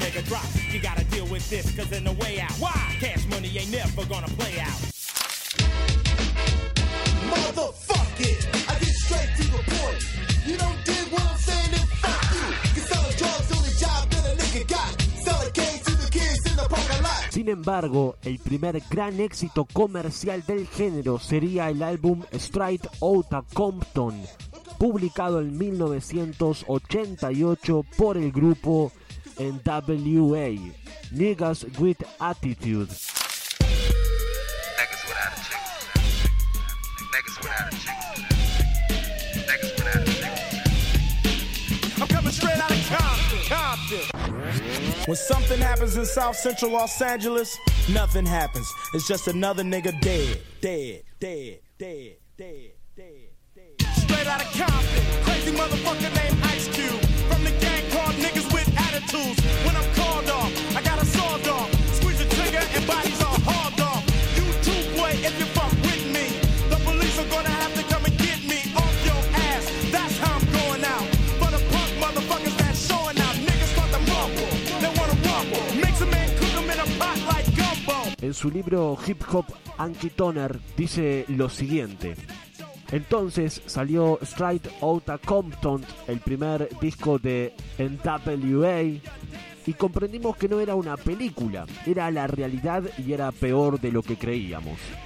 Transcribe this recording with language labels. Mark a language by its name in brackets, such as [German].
[English] Nigga drop, you gotta deal with this, cause in the way out, why, cash money ain't never gonna play out. Motherfuck it, I get straight to the point, you don't dig what I'm saying, then fuck you, you sell a drug's only job that a nigga got, sell a case. [Spanish] Sin embargo, el primer gran éxito comercial del género sería el álbum Straight Outta Compton, publicado en 1988 por el grupo N.W.A., Niggas With Attitude. [English] When something happens in South Central Los Angeles, nothing happens. It's just another nigga dead, dead, dead, dead, dead, dead, dead. Straight out of Compton, crazy motherfucker named Ice Cube. From the gang called Niggas With Attitudes. When I'm called off, I got a sawed off. Squeeze the trigger and bodies are hauled off. You too, boy, if you fuck with me. The police are gonna have to come and get me off your ass. That's how I'm going out. For the punk motherfuckers that showing out. Niggas start to mumble. [Spanish] En su libro Hip Hop Anki Toner dice lo siguiente: entonces salió Straight Outta Compton, el primer disco de N.W.A., y comprendimos que no era una película, era la realidad y era peor de lo que creíamos.